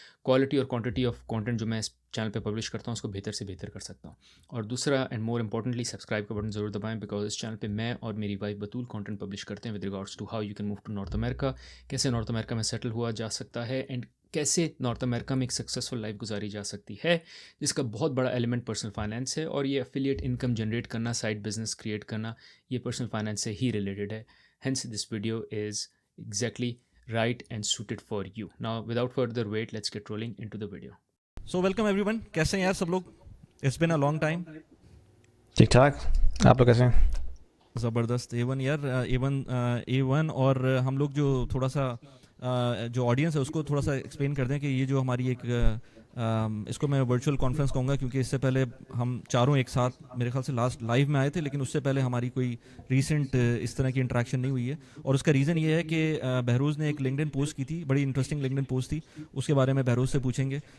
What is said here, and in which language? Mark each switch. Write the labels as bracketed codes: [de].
[ur] Quality اور quantity of content جو میں اس چینل پہ پبلش کرتا ہوں اس کو بہتر سے بہتر کر سکتا ہوں۔ اور دوسرا [en] and more importantly, [ur] سبسکرائب کا بٹن ضرور دبائیں، بیکاز اس چینل پہ میں اور میری وائف بطول کانٹینٹ پبلش کرتے ہیں [en] with regards to how you can move to North America, [ur] کیسے نارتھ امریکہ میں سیٹل ہوا جا سکتا ہے، اینڈ کیسے نارتھ امریکہ میں ایک سکسیزفل لائف گزاری جا سکتی ہے، جس کا بہت بڑا ایلیمنٹ پرسنل فائنینس ہے، اور یہ افیلیٹ انکم جنریٹ کرنا، سائڈ بزنس کریٹ کرنا، یہ پرسنل فائنینس سے ہی ریلیٹڈ ہے۔ [en] Hence this video is exactly right and suited for you. Now without further wait, let's get rolling into the video. So welcome everyone. [ur] کیسے ہیں یار سب لوگ؟ [en] It's been a long time. [ur] ٹھیک ٹھاک، آپ لوگ کیسے ہیں؟ زبردست A1 یار، A1 اور ہم لوگ جو تھوڑا سا جو آڈینس ہے اس کو تھوڑا سا ایکسپلین کر دیں کہ یہ جو ہماری ایک اس کو میں ورچوئل کانفرنس کہوں گا، کیونکہ اس سے پہلے ہم چاروں ایک ساتھ میرے خیال سے لاسٹ لائیو میں آئے تھے، لیکن اس سے پہلے ہماری کوئی ریسنٹ اس طرح کی انٹریکشن نہیں ہوئی ہے، اور اس کا ریزن یہ ہے کہ بہروز نے ایک لنکڈن پوسٹ کی تھی، بڑی انٹرسٹنگ لنکڈن پوسٹ تھی، اس کے بارے میں بہروز سے پوچھیں گے۔